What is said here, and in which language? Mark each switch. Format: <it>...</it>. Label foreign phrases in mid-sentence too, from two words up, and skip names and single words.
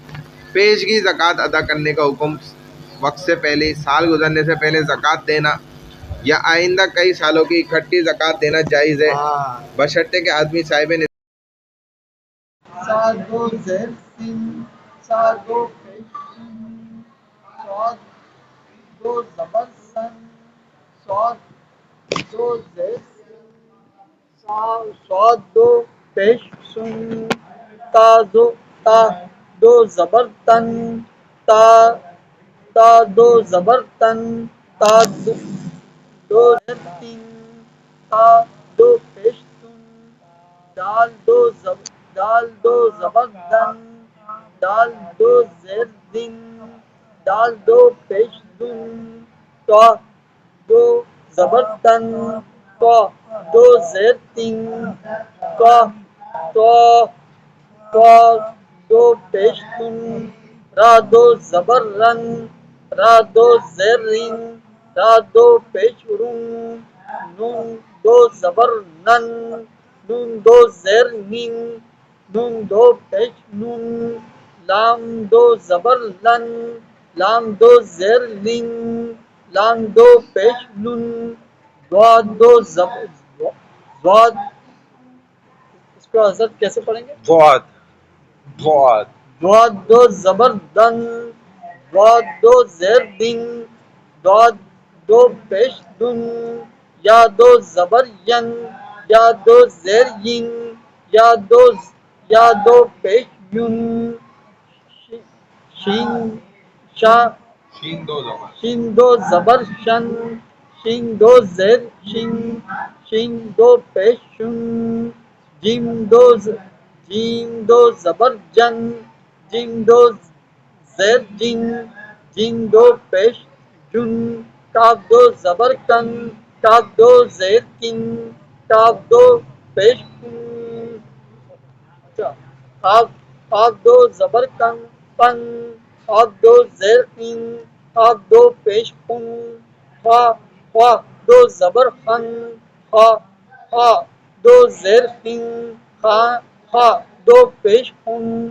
<ur>پیشگی زکوٰۃ ادا کرنے کا حکم وقت سے پہلے، سال گزرنے سے پہلے زکوٰۃ دینا یا آئندہ کئی سالوں کی اکٹھی زکوٰۃ دینا جائز ہے، بشرطے کہ آدمی صاحب سادو زیر سین سادو پیشن سواد دو زبر سن سواد دو زیر سواد دو پیش سن تا دو زبر تن تا دو زبر تن تا دو زیر تین تا دو پیش تن دال دو زبر دن دال دو زیر دن دال دو پیش دن تو دو زبر تن تو دو زیر تین تو دو پیش تن را دو زبر رن را دو زیر رن را دو پیش رن نون دو زبر نن نون دو زیر نین نون دو پیش نون لام دو زبر لن لام دو زیر لن لام دو پیش لن ضاد دو زبر ضاد. اس کو حضرت کیسے پڑھیں گے؟ بہت بہت ضاد دو زبر دن ضاد دو زیر دن ضاد دو پیش دن یا دو زبر ین یا دو زیر ین یا دو پیش یون شین شا شین دو زبر شن شین دو زیر شن شین دو پیش شن جیم دو زبر جن جیم دو زیر جن جیم دو پیش جن کاف دو زبر کن کاف دو زیر کن کاف دو پیش کن کاف دو زبر کن پن کاف دو زیر کن کاف دو پیش کن خا دو زبر خن خا دو زیر خن خا دو پیش خن</ur>